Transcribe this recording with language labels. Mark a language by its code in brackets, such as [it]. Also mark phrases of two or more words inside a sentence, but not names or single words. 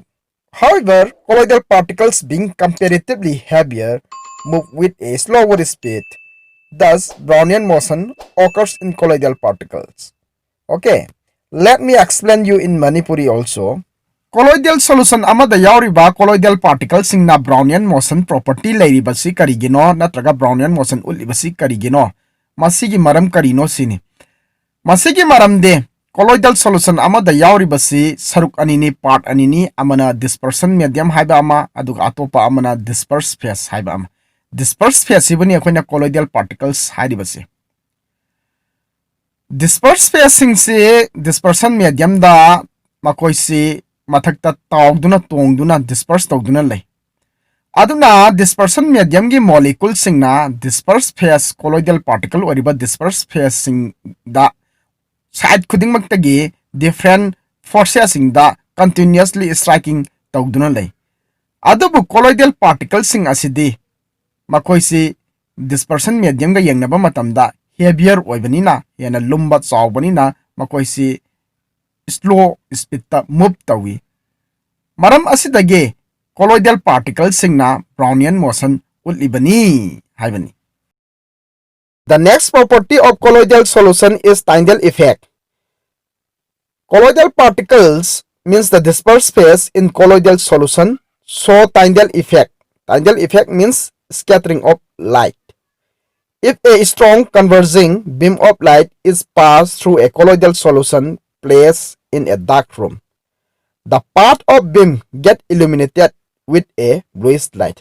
[en] However, colloidal particles being comparatively heavier move with a slower speed. Thus, Brownian motion occurs in colloidal particles. Okay, let me explain you in Manipuri also. Colloidal solution [mni] amada yauriba [en] colloidal particles [mni] singna [en] Brownian motion property [mni] leiribasi karigino natraga [en] Brownian motion [mni] ulibasi karigino. Masigi maram karino sini. Masigi maram de [en] colloidal solution [mni] amada yauribasi saruk anini part anini amana [en] dispersion medium [mni] haiba ama aduga atopa amana [en] dispersed phase [mni] haiba ama. [en] Dispersed phase [mni] ibani akoina [en] colloidal particles [mni] hairibasi. [en] Dispersed phase [mni] singse [en] dispersion medium [mni] da makoisi mathakta tawduna tongduna disperse tawduna lay. Aduna [en] dispersion medium [mni] gi molecule singna [en] dispersed phase colloidal particle [mni] oriba [en] dispersed phase [mni] sing da side khuding magtagi [en] different forces [mni] sing da [en] continuously striking [mni] tawduna lay. Adubu [en] colloidal particles [mni] sing asidi makoisi [en] dispersion medium [mni] ga yengnaba matamda heavier oibanina yana lumba chawbanina makoisi [en] slow speed [mni] ta move tawi. Maram asidage [en] colloidal particles [mni] singna [en] Brownian motion [mni] ulibani haibani. [en] The next property of colloidal solution is Tyndall effect. Colloidal particles means the dispersed phase in colloidal solution, so Tyndall effect. Tyndall effect means scattering of light. If a strong converging beam of light is passed through a colloidal solution placed in a dark room, the part of beam get illuminated with a bluish light.